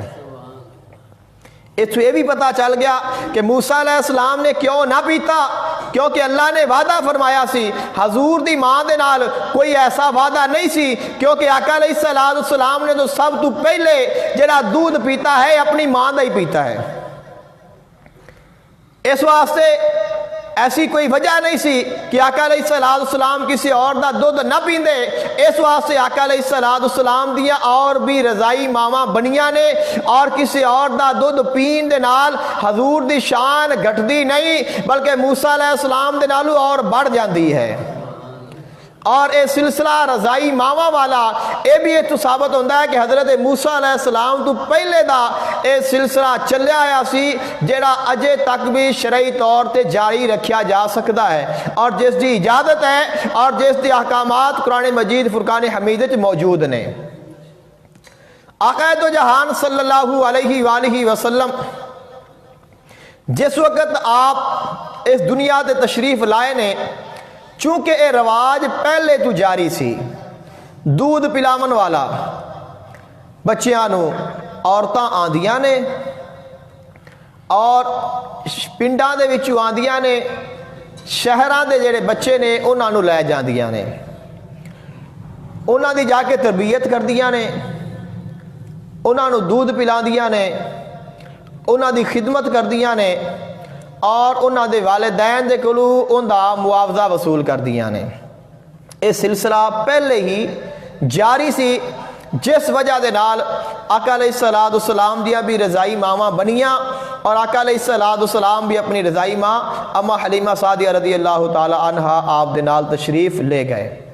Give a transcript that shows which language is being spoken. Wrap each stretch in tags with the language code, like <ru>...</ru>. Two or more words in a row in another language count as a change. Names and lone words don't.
<ur>اس سے یہ بھی پتہ چل گیا</ur> <pa>کہ موسیٰ علیہ السلام نے کیوں نہ پیتا، کیونکہ اللہ نے وعدہ فرمایا سی، حضور دی ماں دے نال کوئی ایسا وعدہ نہیں سی، کیونکہ آقا علیہ السلام نے تو سب تو پہلے جڑا دودھ پیتا ہے اپنی ماں دا ہی پیتا ہے۔ اس واسطے ایسی کوئی وجہ نہیں سی کہ آقا علیہ السلام کسی اور دا دودھ نہ پیندے، اس واسطے آقا علیہ السلام دیا اور بھی رضائی ماواں بنیاں نے، اور کسی اور دا دودھ پین دے نال حضور دی شان گھٹ دی نہیں بلکہ موسیٰ علیہ السلام دے نالو اور بڑھ جاندی ہے۔ اور یہ سلسلہ رضائی ماوا والا یہ بھی اتو</pa> <ur>ثابت ہوتا ہے</ur> <pa>کہ حضرت موسیٰ علیہ السلام تو پہلے دا یہ سلسلہ چلیا آیا سی جیڑا اجے تک بھی شرعی طور تے جاری رکھیا جا سکتا ہے اور جس دی اجازت ہے اور جس دی احکامات قرآن مجید فرقان حمید وچ موجود نے۔ آقا دو جہان صلی اللہ علیہ وآلہ وسلم جس وقت آپ اس دنیا تے تشریف لائے نے، چونکہ اے رواج پہلے تو جاری سی، دودھ پلاون والا بچیاں نو عورتاں آندیاں نے اور پنڈاں دے وچوں آندیاں نے، شہراں دے جڑے بچے نے انہاں نو لے جاندیاں نے، انہاں دی جا کے تربیت کردیاں نے، انہاں نو دودھ پلاندیاں نے، انہاں دی خدمت کردیاں نے اور انہاں دے والدین دے کولوں ان دا معاوضہ وصول کردیاں نے۔ یہ سلسلہ پہلے ہی جاری سی، جس وجہ دے نال آقا علیہ السلام دیاں بھی رضائی ماواں بنیاں اور آقا علیہ السلام بھی اپنی رضائی ماں اما حلیمہ سعدیہ رضی اللہ تعالی عنہا آپ دے نال تشریف لے گئے۔</pa>